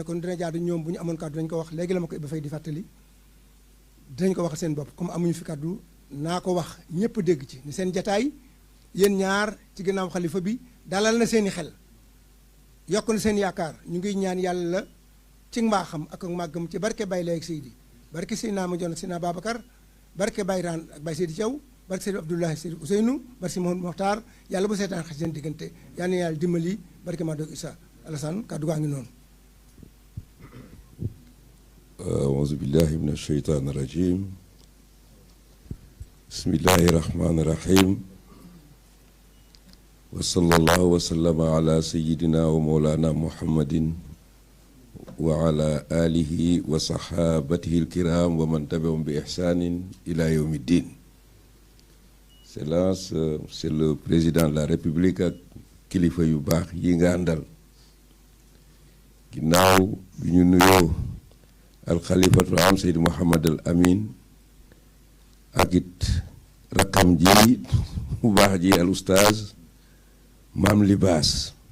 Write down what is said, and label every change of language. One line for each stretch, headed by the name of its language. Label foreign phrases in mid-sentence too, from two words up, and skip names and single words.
Wolof: kon dina jaadu ñoom bu ñu amoon kàddu dañ ko wax léegi la ma ko Iba Faye di fàttali dinañ ko waxal seen bopp comme amuñu fi kàddu naa ko wax ñëpp dégg ci ni seen jataay yéen ñaar ci ginnaaw xalifa bi dalal na seeni xel yokk na seen yaakaar ñu ngi ñaan yàlla ci mbaaxam ak màggam ci barke Baye Lay ak Seydi barke Seydina ma jon Seydina Babacar barke Baye Raan ak Baye Seydi Thiaw barke Seydi Abdoulaye Seydi Ousseynou barke si Mouhamadou Mokhtar yàlla bu seetaan xaj seen diggante yal na yàlla dimbali barke Madoog Issa Alassane kàddu gaa ngi noonu.
Arabic: أعوذ بالله من الشيطان الرجيم بسم الله الرحمن الرحيم وصلى الله وسلم على سيدنا ومولانا محمد وعلى آله وصحابته الكرام ومن تبعهم بإحسان إلى يوم الدين.
French: C'est le président de la République
Wolof: ak kilifa yu baax yi nga àndal ginnaaw bi ñu nuyoo alxalifatul am Seydi Mouhamad al Amin ak it rakkam ji bu baax ji al oustaz Maam Libaas